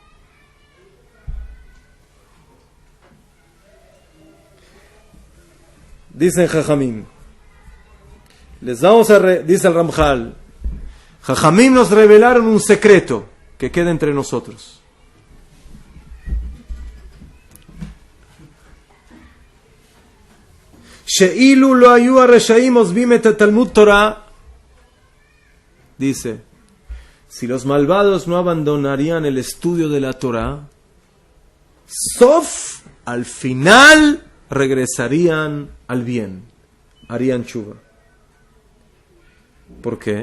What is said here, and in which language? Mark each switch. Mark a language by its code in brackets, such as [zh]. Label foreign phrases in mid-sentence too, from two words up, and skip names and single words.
[es] Dicen Jajamim, dice el Ramjal, Jajamim nos revelaron un secreto que queda entre nosotros. [he] שאילו לא היו הרשעים עוזבים את תלמוד תורה, [es] dice, si los malvados no abandonarían el estudio de la Torah, Sof, al final regresarían al bien, harían tshuva. ¿Por qué?